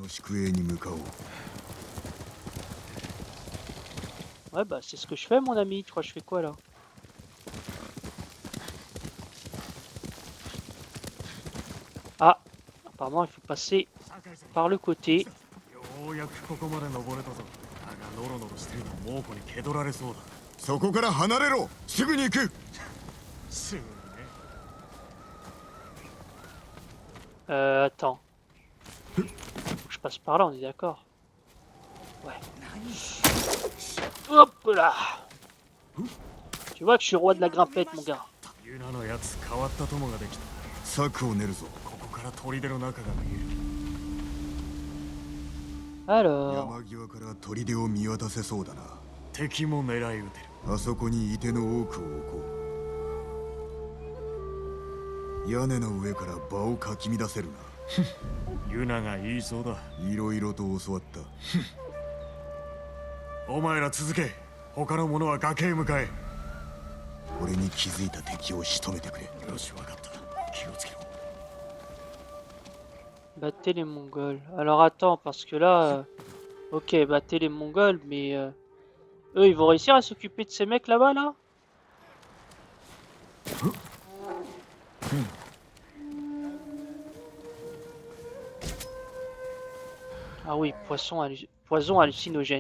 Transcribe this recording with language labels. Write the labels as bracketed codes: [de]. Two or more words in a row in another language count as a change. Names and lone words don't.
[fr] Ouais bah c'est ce que je fais mon ami, tu crois que je fais quoi là? Ah, apparemment il faut passer par le côté. [ja] ようやくここまで登れたぞ。だがノロノロしてると猛虎に蹴取られそうだ。そこから離れろ。すぐに行く。すぐね。 [fr] Attends. Je passe par là, on est d'accord? Ouais. Hop là. Tu vois que je suis roi de la grimpette, mon gars. [ja] ユナのやつ変わった友ができた。策を練るぞ。ここから砦の中が見える。 [fr] Alors. [ja] 山際から砦を見渡せそうだな。敵も狙い撃てる。あそこに射手の多くを置こう。屋根の上から場をかき乱せるな。ユナが言いそうだ。いろいろと教わった。お前ら続け。他の者は崖へ向かえ。俺に気づいた敵を仕留めてくれ。よし、わかった。気をつけろ。 [fr] Battez les Mongols. Alors attends, parce que là... ok, battez les Mongols, mais... eux, ils vont réussir à s'occuper de ces mecs là-bas, là? Ah oui, poison hallucinogène.